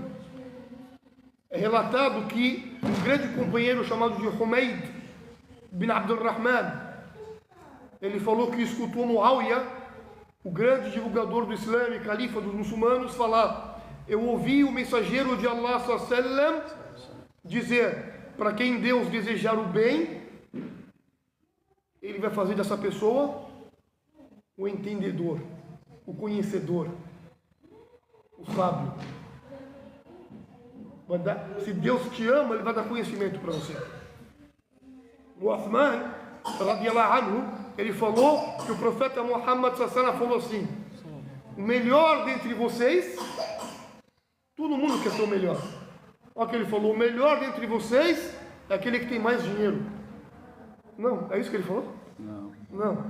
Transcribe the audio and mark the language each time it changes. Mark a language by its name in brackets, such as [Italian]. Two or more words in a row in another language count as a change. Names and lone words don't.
[Portuguese] É relatado que um grande companheiro chamado de Humayd bin Abdurrahman, ele falou que escutou Muawiyah, o grande divulgador do Islã e califa dos muçulmanos, falar: eu ouvi o mensageiro de Allah sallam dizer, para quem Deus desejar o bem, ele vai fazer dessa pessoa o entendedor, o conhecedor, o sábio. Se Deus te ama, ele vai dar conhecimento para você. O Uthman, [Arabic] رضي الله عنه, [Portuguese] ele falou que o profeta Muhammad sallallahu falou assim: o melhor dentre vocês, todo mundo quer ser o melhor. Olha o que ele falou: o melhor dentre vocês é aquele que tem mais dinheiro. Não, é isso que ele falou? Não.